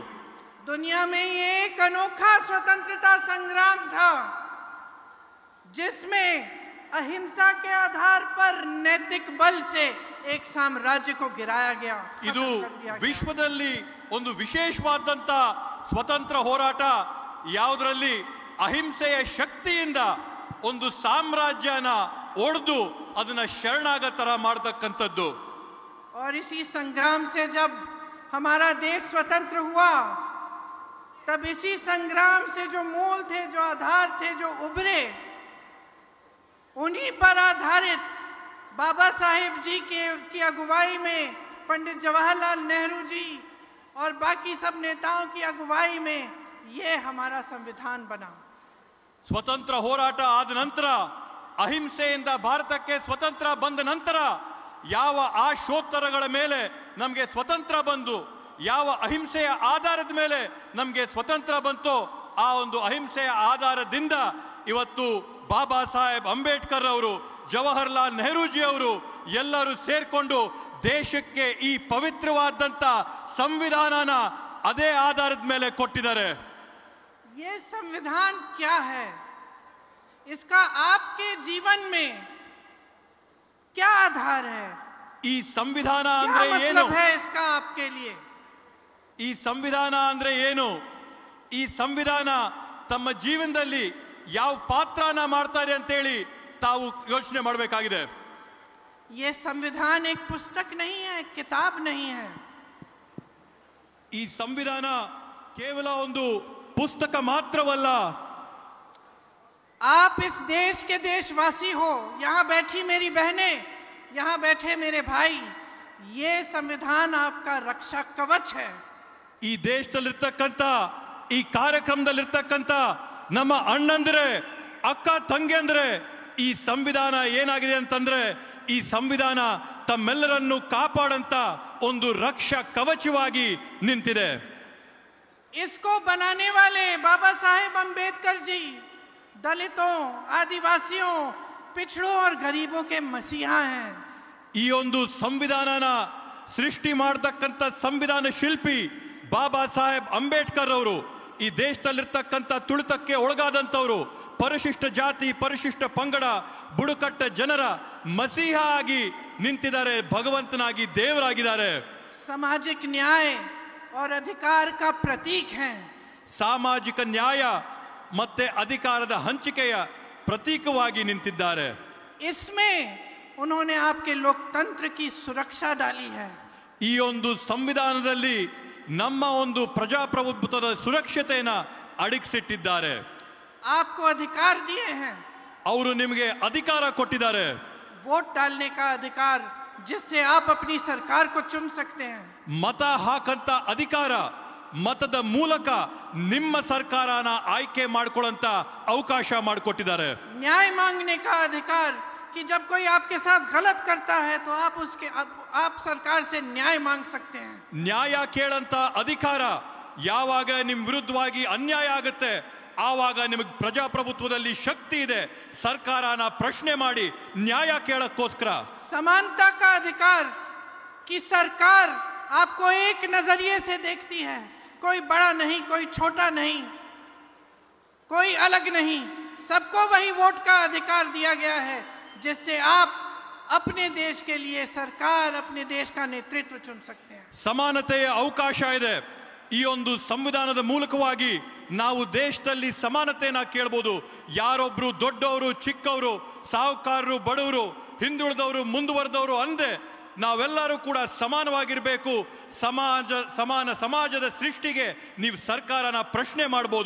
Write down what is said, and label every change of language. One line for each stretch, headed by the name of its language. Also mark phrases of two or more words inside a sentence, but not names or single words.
Hindi: दुनिया में ये एक अनोखा स्वतंत्रता संग्राम था जिसमें अहिंसा के आधार पर नैतिक बल से एक साम्राज्य को गिराया गया,
Kannada: ಇದು ವಿಶ್ವದಲ್ಲಿ ಒಂದು ವಿಶೇಷವಾದಂತ ಸ್ವತಂತ್ರ ಹೋರಾಟ, ಯಾವುದರಲ್ಲಿ ಅಹಿಂಸೆಯ ಶಕ್ತಿಯಿಂದ ಒಂದು ಸಾಮ್ರಾಜ್ಯನ ಒಡೆದು ಅದನ್ನ ಶರಣಾಗತರ ಮಾಡತಕ್ಕಂಥದ್ದು.
Hindi: और इसी संग्राम से जब हमारा देश स्वतंत्र हुआ, तब इसी संग्राम से जो मूल थे, जो आधार थे, जो उभरे, उन्हीं पर आधारित बाबा साहेब जी की अगुवाई में, पंडित जवाहरलाल नेहरू जी और बाकी सब नेताओं की अगुवाई में ये हमारा संविधान बना.
Kannada: ಸ್ವತಂತ್ರ ಹೋರಾಟ ಆದ ನಂತರ, ಅಹಿಂಸೆಯಿಂದ ಭಾರತಕ್ಕೆ ಸ್ವತಂತ್ರ ಬಂದ ನಂತರ ಯಾವ ಆಶೋತ್ತರಗಳ ಮೇಲೆ ನಮಗೆ ಸ್ವತಂತ್ರ ಬಂದು, ಯಾವ ಅಹಿಂಸೆಯ ಆಧಾರದ ಮೇಲೆ ನಮಗೆ ಸ್ವತಂತ್ರ ಬಂತೋ, ಆ ಒಂದು ಅಹಿಂಸೆಯ ಆಧಾರದಿಂದ ಇವತ್ತು ಬಾಬಾ ಸಾಹೇಬ್ ಅಂಬೇಡ್ಕರ್ ಅವರು, ಜವಾಹರ್ಲಾಲ್ ನೆಹರೂಜಿ ಅವರು ಎಲ್ಲರೂ ಸೇರ್ಕೊಂಡು ದೇಶಕ್ಕೆ ಈ ಪವಿತ್ರವಾದಂತ ಸಂವಿಧಾನನ ಅದೇ ಆಧಾರದ ಮೇಲೆ ಕೊಟ್ಟಿದ್ದಾರೆ.
Hindi: ये संविधान क्या है, इसका आपके जीवन में क्या आधार है,
Kannada: ಈ ಸಂವಿಧಾನ
Hindi: क्या
Kannada: ಅಂದ್ರೆ ಏನು?
Hindi: मतलब है इसका आपके लिए?
Kannada: ಈ ಸಂವಿಧಾನ ಅಂದ್ರೆ ಏನು? ಈ ಸಂವಿಧಾನ ತಮ್ಮ ಜೀವನದಲ್ಲಿ ಯಾವ ಪಾತ್ರನ ಮಾಡ್ತಾ ಇದೆ ಅಂತ ಹೇಳಿ ತಾವು ಯೋಚನೆ ಮಾಡಬೇಕಾಗಿದೆ.
Hindi: ये संविधान एक पुस्तक नहीं है, एक किताब नहीं है.
Kannada: ಈ ಸಂವಿಧಾನ ಕೇವಲ ಒಂದು ಪುಸ್ತಕ ಮಾತ್ರವಲ್ಲ.
Hindi: आप इस देश के देशवासी हो, यहाँ बैठी मेरी बहनें, यहाँ बैठे मेरे भाई, ये संविधान आपका रक्षा कवच है.
Kannada: ಈ ದೇಶದಲ್ಲಿರ್ತಕ್ಕಂಥ, ಈ ಕಾರ್ಯಕ್ರಮದಲ್ಲಿರ್ತಕ್ಕಂಥ ನಮ್ಮ ಅಣ್ಣಂದ್ರೆ, ಅಕ್ಕ ತಂಗಿಯಂದ್ರೆ, ಈ ಸಂವಿಧಾನ ಏನಾಗಿದೆ ಅಂತಂದ್ರೆ, ಈ ಸಂವಿಧಾನ ತಮ್ಮೆಲ್ಲರನ್ನು ಕಾಪಾಡಂತ ಒಂದು ರಕ್ಷಾ ಕವಚವಾಗಿ ನಿಂತಿದೆ.
Hindi: इसको बनाने वाले बाबा साहेब अंबेडकर जी दलितों, आदिवासियों, पिछड़ों और गरीबों के मसीहा हैं.
Kannada: ಈ ಒಂದು ಸಂವಿಧಾನನ ಸೃಷ್ಟಿ ಮಾಡತಕ್ಕಂಥ ಸಂವಿಧಾನ ಶಿಲ್ಪಿ ಬಾಬಾ ಸಾಹೇಬ್ ಅಂಬೇಡ್ಕರ್ ಅವರು ಈ ದೇಶದಲ್ಲಿರ್ತಕ್ಕಂಥ ತುಳಿತಕ್ಕೆ ಒಳಗಾದಂಥವರು, ಪರಿಶಿಷ್ಟ ಜಾತಿ, ಪರಿಶಿಷ್ಟ ಪಂಗಡ, ಬುಡಕಟ್ಟ ಜನರ ಮಸೀಹ ಆಗಿ ನಿಂತಿದ್ದಾರೆ, ಭಗವಂತನಾಗಿ ದೇವರಾಗಿದ್ದಾರೆ.
Hindi: सामाजिक न्याय और अधिकार का प्रतीक हैं.
Kannada: ಸಾಮಾಜಿಕ ನ್ಯಾಯ ಮತ್ತೆ ಅಧಿಕಾರದ ಹಂಚಿಕೆಯ ಪ್ರತೀಕವಾಗಿ ನಿಂತಿದ್ದಾರೆ.
Hindi: इसमें उन्होंने आपके लोकतंत्र की सुरक्षा डाली है.
Kannada: ಈ ಒಂದು ಸಂವಿಧಾನದಲ್ಲಿ ನಮ್ಮ ಒಂದು ಪ್ರಜಾಪ್ರಭುತ್ವದ ಸುರಕ್ಷತೆಯನ್ನ ಅಡಗಿಸಿಟ್ಟಿದ್ದಾರೆ.
Hindi: आपको अधिकार दिए हैं.
Kannada: ಅವರು ನಿಮಗೆ ಅಧಿಕಾರ ಕೊಟ್ಟಿದ್ದಾರೆ.
Hindi: वोट डालने का अधिकार, जिससे आप अपनी सरकार को चुन सकते हैं.
Kannada: ಮತ ಹಾಕಂತ ಅಧಿಕಾರ, ಮತದ ಮೂಲಕ ನಿಮ್ಮ ಸರ್ಕಾರನ ಆಯ್ಕೆ ಮಾಡ್ಕೊಳ್ಳಂತ ಅವಕಾಶ ಮಾಡಿಕೊಟ್ಟಿದ್ದಾರೆ.
Hindi: न्याय मांगने का अधिकार, कि जब कोई आपके साथ गलत करता है तो आप सरकार से न्याय मांग सकते हैं.
Kannada: ನ್ಯಾಯ ಕೇಳಂತ ಅಧಿಕಾರ, ಯಾವಾಗ ನಿಮ್ ವಿರುದ್ಧವಾಗಿ ಅನ್ಯಾಯ ಆಗುತ್ತೆ ಆವಾಗ ನಿಮಗೆ ಪ್ರಜಾಪ್ರಭುತ್ವದಲ್ಲಿ ಶಕ್ತಿ ಇದೆ, ಸರ್ಕಾರನ ಪ್ರಶ್ನೆ ಮಾಡಿ ನ್ಯಾಯ ಕೇಳಕ್ಕೋಸ್ಕರ.
Hindi: समानता का अधिकार, कि सरकार आपको एक नजरिए से देखती है, कोई बड़ा नहीं, कोई छोटा नहीं, कोई अलग नहीं, सबको वही वोट का अधिकार दिया गया है, जिससे आप अपने देश के लिए सरकार, अपने देश का नेतृत्व चुन सकते हैं.
Kannada: ಸಮಾನತೆಯ ಅವಕಾಶ ಇದೆ. ಈ ಒಂದು ಸಂವಿಧಾನದ ಮೂಲಕವಾಗಿ ನಾವು ದೇಶದಲ್ಲಿ ಸಮಾನತೆಯನ್ನ ಕೇಳಬಹುದು. ಯಾರೊಬ್ರು ದೊಡ್ಡವರು, ಚಿಕ್ಕವರು, ಸಾಹುಕಾರರು, ಬಡವರು, ಹಿಂದುಳಿದವರು, ಮುಂದುವರೆದವರು ಅಂದೆ ನಾವೆಲ್ಲರೂ ಕೂಡ ಸಮಾನವಾಗಿರಬೇಕು. ಸಮಾನ ಸಮಾಜದ ಸೃಷ್ಟಿಗೆ ನೀವು ಸರ್ಕಾರನ ಪ್ರಶ್ನೆ ಮಾಡಬಹುದು.